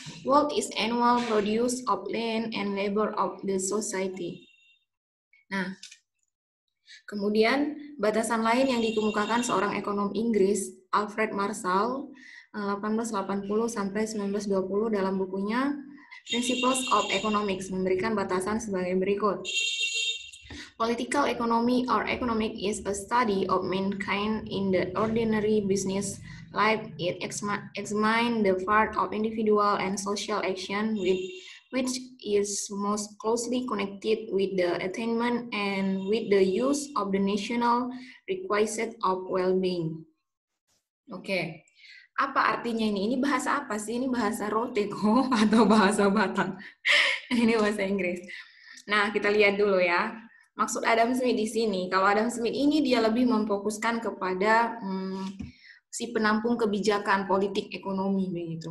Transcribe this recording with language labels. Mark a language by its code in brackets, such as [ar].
[en] Wealth is annual produce of land and labor of the society. [id] Nah, kemudian batasan lain yang dikemukakan seorang ekonom Inggris, Alfred Marshall, 1880 sampai 1920 dalam bukunya Principles of Economics memberikan batasan sebagai berikut. [en] Political economy or economic is a study of mankind in the ordinary business life. It examines the part of individual and social action which is most closely connected with the attainment and with the use of the national requisite of well-being. [id] Oke. Apa artinya ini? Ini bahasa apa sih? Ini bahasa Roteko atau bahasa Batak? Ini bahasa Inggris. Nah, kita lihat dulu ya. Maksud Adam Smith di sini, kalau Adam Smith ini dia lebih memfokuskan kepada si penampung kebijakan politik ekonomi begitu.